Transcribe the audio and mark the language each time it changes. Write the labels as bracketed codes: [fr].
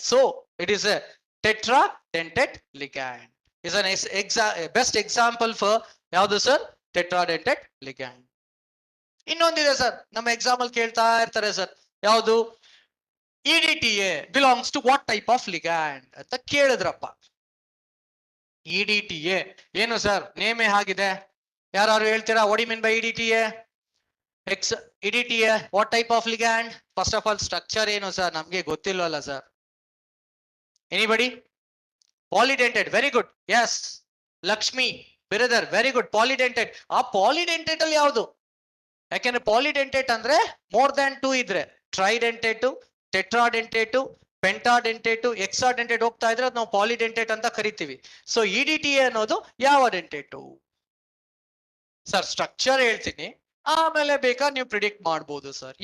[en] So it is a tetradentate ligand. Is an best example for [kn] ಯಾವುದು sir? [en] tetradentate ligand. [kn] ಇನ್ನೊಂದಿದೆ sir, ನಮ್ಮ example ಕೇಳ್ತಾ ಇರ್ತಾರೆ sir. ಯಾವುದು? [en] EDTA belongs to what type of ligand [kn] ಅಂತ ಕೇಳಿದ್ರಪ್ಪ. EDTA ಏನು sir? ನೇಮೇ ಆಗಿದೆ. ಯಾರು ಹೇಳ್ತೀರಾ? [en] what do you mean by EDTA? EDTA what type of ligand? First of all structure [kn] ಏನು ಸರ್? ನಮ್ಗೆ ಗೊತ್ತಿಲ್ವಲ್ಲ sir. [en] Anybody? Polydentate. Very good. Yes, Lakshmi brother, very good. [kn] Polydentate. ಆ ಪಾಲಿಡೆಂಟೇಟ್ ಅಲ್ಲಿ ಯಾವುದು? ಯಾಕೆಂದ್ರೆ ಪಾಲಿಡೆಂಟೇಟ್ ಅಂದ್ರೆ ಮೋರ್ ದ್ಯಾನ್ 2 ಇದ್ರೆ ಟ್ರೈಡೆಂಟೇಟ್, ಟೆಟ್ರಾಡೆಂಟೇಟ್, ಪೆಂಟಾಡೆಂಟೇಟ್, ಹೆಕ್ಸಾಡೆಂಟೇಟ್ ಹೋಗ್ತಾ ಇದ್ರೆ ಅದು ನಾವು ಪಾಲಿಡೆಂಟೇಟ್ ಅಂತ ಕರಿತೀವಿ. ಸೊ EDTA ಅನ್ನೋದು ಯಾವ ಡೆಂಟೇಟು ಸರ್? ಸ್ಟ್ರಕ್ಚರ್ ಹೇಳ್ತೀನಿ, ಆಮೇಲೆ ಬೇಕಾ ನೀವು ಪ್ರಿಡಿಕ್ಟ್ ಮಾಡಬಹುದು ಸರ್.